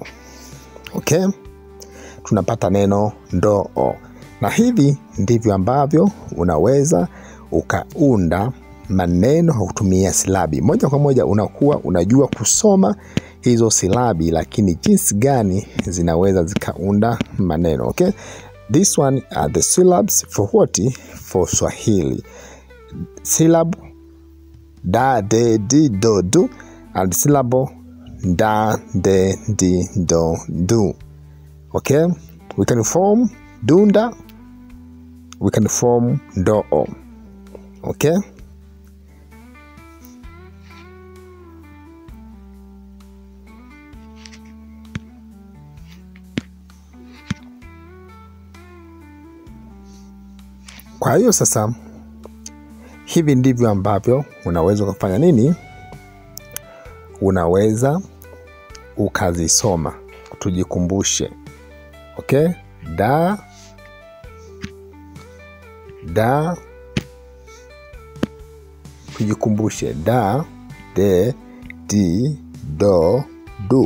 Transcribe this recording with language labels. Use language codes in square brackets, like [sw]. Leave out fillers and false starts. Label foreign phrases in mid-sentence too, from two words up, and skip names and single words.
[sw] Okay? Tunapata neno ndo o. Na hivi ndivyo ambavyo unaweza ukaunda maneno kwa kutumia silabi. Moja kwa moja unakuwa unajua kusoma hizo silabi, lakini jinsi gani zinaweza zikaunda maneno. [en] Okay? This one are the syllabs for what? For Swahili. Syllab da, de, di, do, du, and syllable da, de, di, do, du. Okay? We can form dunda, we can form do o. Okay? [sw] Kwa hiyo sasa, hivi ndivyo ambavyo unaweza kufanya nini? Unaweza ukazisoma. Tujikumbushe. Okay? Da, da, tujikumbushe. Da, de, di, do, du.